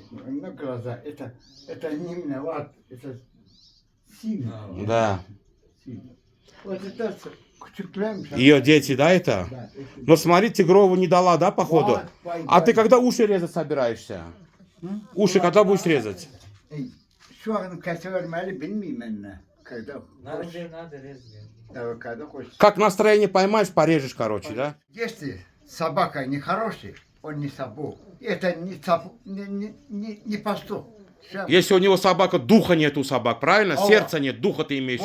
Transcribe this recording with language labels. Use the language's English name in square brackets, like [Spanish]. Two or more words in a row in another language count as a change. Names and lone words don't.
[Russian] Но глаза, это не виноват. Это сильно. Да. Сильно. Вот это цепляем. Ее дети, да, это? Да, Но смотри, Тигрову не дала, да, походу? Вот, А ты когда уши резать собираешься? Уши когда будешь резать? [Turkish] Şu an kaça vermeli bilmiyorum ben. [Russian] Когда Надо резать. да, когда хочешь. Как настроение поймаешь, порежешь, короче, да? Если собака не хороший, он не собак. Это не пастух. Если у него собака, духа нет у собак, правильно? О. Сердца нет, духа ты имеешь в